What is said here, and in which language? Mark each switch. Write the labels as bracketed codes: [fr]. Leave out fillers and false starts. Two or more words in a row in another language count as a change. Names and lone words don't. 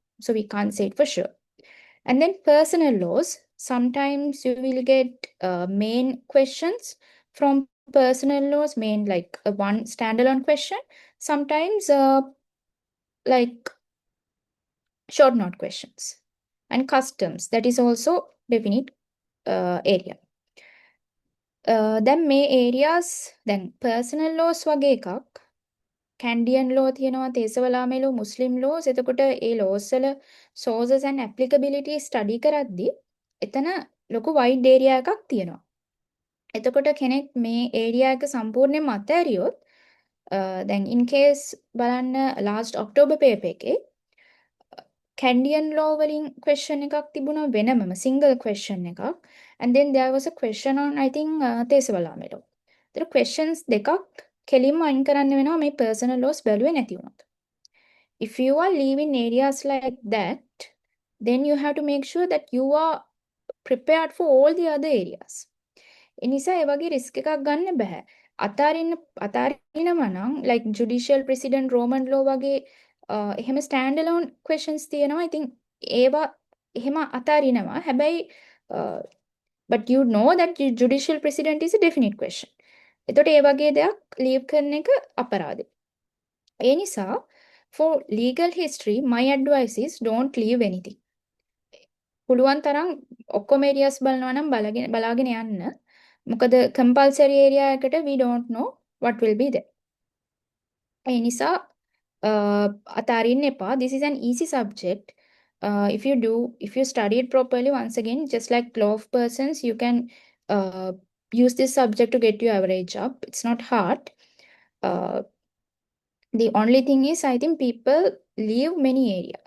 [en] So we can't say it for sure. And then personal laws, sometimes you will get main questions from personal laws, main like a one standalone question. Sometimes like short note questions. And customs, that is also definite area. [si] දැන් මේ areas, දැන් [en] personal laws [si] වගේ එකක්, [en] Canadian law [si] තියෙනවා, තේසවලාමේ law, [en] Muslim laws. [si] එතකොට ඒ laws වල [en] sources and applicability study [si] කරද්දී එතන ලොකු [en] wide area [si] එකක් තියෙනවා. එතකොට කෙනෙක් මේ area එක සම්පූර්ණයෙන්ම අතෑරියොත් දැන් [en] in case [si] බලන්න [en] last October paper [si] එකේ [en] Canadian law [si] වලින් question එකක් තිබුණා වෙනමම [en] single question [si] එකක්, [en] and then there was a question on I think [si] තේසවලාමේ law. ඒතර questions දෙකක් කෙලින්ම අයින් කරන්න වෙනවා මේ [en] personal laws [si] බැලුවේ නැති වුණොත්. [en] If you are leaving areas like that, then you have to make sure that you are prepared for all the other areas. [si] ඒ නිසා ඒ වගේ risk එකක් ගන්න බෑ. අතාරිනවා නම් [en] like judicial precedent, Roman law [si] වගේ එහෙම [en] standalone questions [si] තියෙනවා. [en] I think [si] ඒවා එහෙම අතාරිනවා. [en] හැබැයි but you know that judicial precedent is a definite question. [si] එතකොට ඒ වගේ දෙයක් leave කරන එක අපරාධයි. [en] ඒ නිසා for legal history, my advice is don't leave anything. [si] පුළුවන් තරම් ඔක්කොම areas බලනවා නම් බලාගෙන යන්න. [en] මොකද compulsory area එකට we don't know what will be there. [si] ඒ නිසා අතාරින්න එපා. [en] This is an easy subject. If you study it properly, once again, just like law of persons, you can use this subject to get your average up. It's not hard. The only thing is, I think people leave many areas.